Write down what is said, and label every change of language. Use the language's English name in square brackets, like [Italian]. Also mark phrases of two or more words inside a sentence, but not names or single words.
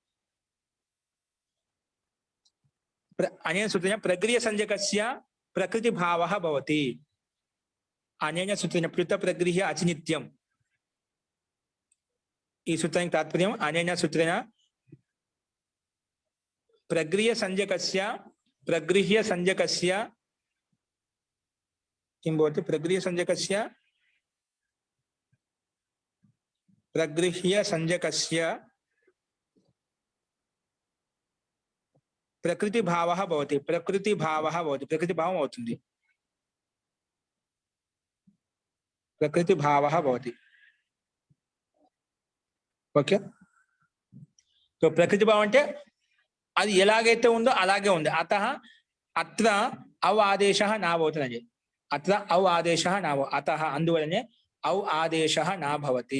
[Sanskrit] అనేన సూత్రేణ ప్రగ్రియ సంజ్ఞకస్య ప్రకృతి భావః భవతి. అనేన సూత్రేణ ప్లుత ప్రగృహ్య అచినిత్యం. [Telugu] ఈ సూత్రానికి తాత్పర్యం [Sanskrit] అనేన సూత్రేణ ప్రగృహ్య సంజ్ఞకస్య किं भवति प्रगृह्य संज्ञकस्य प्रकृति भावः भवति. प्रकृति भावम् అవుతుంది. प्रकृति भावः भवति. [Telugu] ఓకే. సో ప్రకృతి భావం అంటే అది ఎలాగైతే ఉందో అలాగే ఉంది. [Sanskrit] అతః అత్ర అవ ఆదేశः నా భవతి. అత్ర ఔ ఆదేశ నాభవ అతః అందువలనే ఔ ఆదేశ నా భవతి.